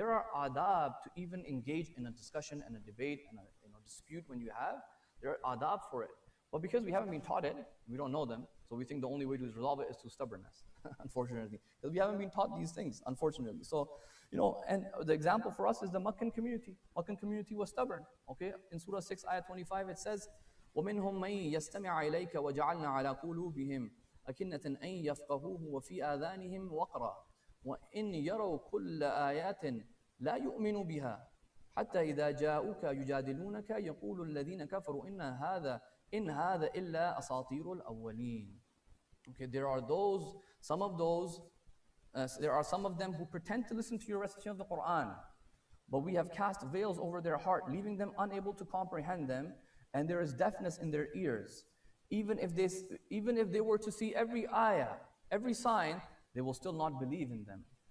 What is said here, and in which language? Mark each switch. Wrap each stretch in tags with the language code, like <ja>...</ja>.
<en>There are adab to even engage in a discussion and a debate and a dispute when you have. There are adab for it. But because we haven't been taught it, we don't know them, so we think the only way to resolve it is through stubbornness, unfortunately. Because we haven't been taught these things, unfortunately. So, and the example for us is the Meccan community. Meccan community was stubborn. Okay, in Surah 6, Ayah 25, it says,</en> <ar>وَمِنْهُمْ مَنْ يَسْتَمِعَ إِلَيْكَ وَجَعَلْنَا عَلَى قُلُوبِهِمْ أَكِنَّةً أَنْ يَفْقَهُوهُ وَفِي آذَانِهِمْ وَقْرًا وَإِنْ يَرَوْا كُلَّ آيَاتٍ لَا يُؤْمِنُوا بِهَا حَتَّى إِذَا جَاءُوكَ يُجَادِلُونَكَ يَقُولُ الَّذِينَ كَفَرُوا إِنْ هَذَا إِلَّا أَسَاطِيرُ الْأَوَّلِينَ.</ar> <en>Okay, there are some of them who pretend to listen to your recitation of the Quran, but we have cast veils over their heart, leaving them unable to comprehend them, and there is deafness in their ears. Even if they were to see every ayah, every sign, they will still not believe in them.</en>